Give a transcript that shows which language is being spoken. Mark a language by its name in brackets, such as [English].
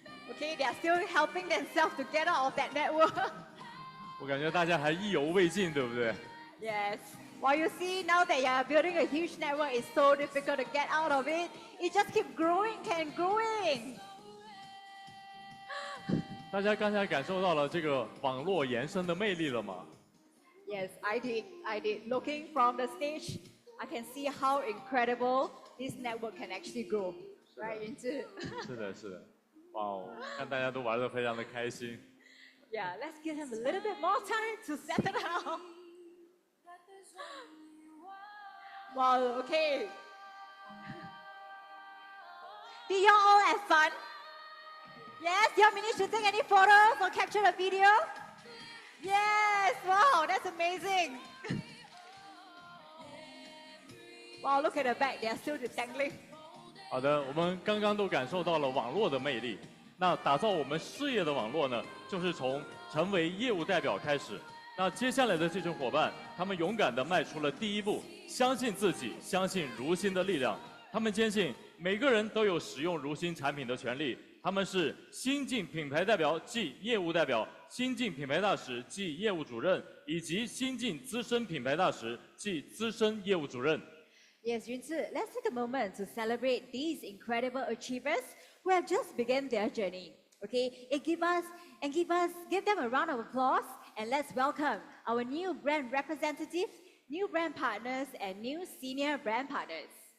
[English] Okay, they are still helping themselves to get out of that network. [Chinese] 我感觉大家还意犹未尽，对不对？ [English] Yes. Well, you see, now that you are building a huge network, it's so difficult to get out of it. It just keeps growing and growing. [Chinese] 大家刚才感受到了这个网络延伸的魅力了吗？ [English] Yes, I did. I did. Looking from the stage, I can see how incredible this network can actually grow. Right into. [Chinese] 是的，是的。哇哦，看大家都玩得非常的开心。 [English] Yeah, let's give him a little bit more time to settle down. Wow, okay. Did you all have fun? Yes, you all managed to take any photos or capture a video? Yes, wow, that's amazing. Wow, look at the back, they are still dangling. [Chinese] 好的，我们刚刚都感受到了网络的魅力。那打造我们事业的网络呢，就是从成为业务代表开始。那接下来的这群伙伴，他们勇敢地迈出了第一步，相信自己，相信如新的力量。他们坚信每个人都有使用如新产品的权利。他们是新晋品牌代表暨业务代表、新晋品牌大使暨业务主任，以及新晋资深品牌大使暨资深业务主任。 [English] Yes, Yunzi, let's take a moment to celebrate these incredible achievers who have just begun their journey. Okay, give them a round of applause, and let's welcome our new brand representatives, new brand partners, and new senior brand partners.